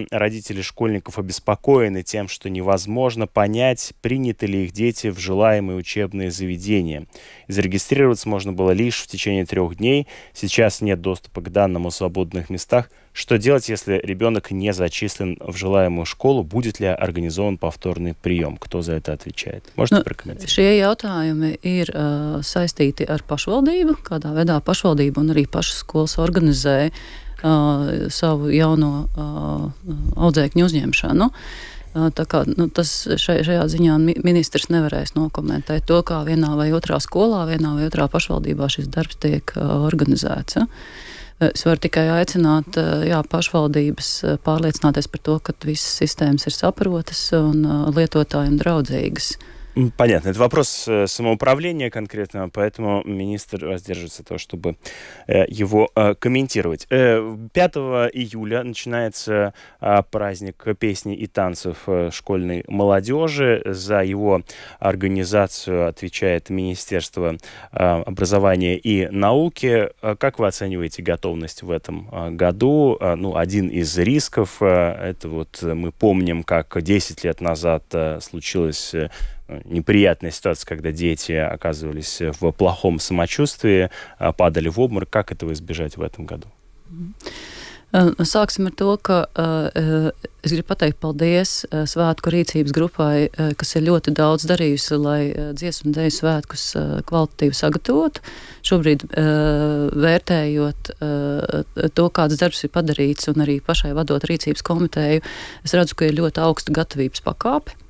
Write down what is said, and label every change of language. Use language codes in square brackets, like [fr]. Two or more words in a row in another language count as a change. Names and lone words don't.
[ru] Родители школьников обеспокоены тем, что невозможно понять, приняты ли их дети в желаемые учебные заведения. Зарегистрироваться можно было лишь в течение 3 дней. Сейчас нет доступа к данным о свободных местах. Что делать, если ребенок не зачислен в желаемую школу? Будет ли организован повторный прием? Кто за это отвечает? Можете прокомментировать? [lv] Šie jautājumi ir saistīti ar pašvaldību, kādā veidā pašvaldība un arī pašas skolas organizē savu jauno audzēkņu uzņemšanu. Tā kā, šajā ziņā ministrs nevarēs nokomentēt to, kā vienā vai otrā skolā, vienā vai otrā pašvaldībā šis darbs tiek organizēts. Ja? Es varu tikai aicināt pašvaldības pārliecināties par to, ka visas sistēmas ir saprotas un lietotājiem draudzīgas. [ru] Понятно. Это вопрос самоуправления конкретно, поэтому министр воздерживается от того, чтобы его комментировать. 5 июля начинается праздник песни и танцев школьной молодежи. За его организацию отвечает Министерство образования и науки. Как вы оцениваете готовность в этом году? Один из рисков, это вот мы помним, как 10 лет назад случилось неприятная ситуация, когда дети оказывались в плохом самочувствии, падали в обморок. Как этого избежать в этом году? [lv] Sāksim ar to, ka es gribu pateikt paldies svētku rīcības grupai, kas ir ļoti daudz darījusi, lai dziesmu deju svētkus kvalitatīvi sagatavotu. Šobrīd vērtējot to, kāds darbs ir padarīts un arī pašai vadot rīcības komiteju, es redzu, ka ir ļoti augsta gatavības pakāpe.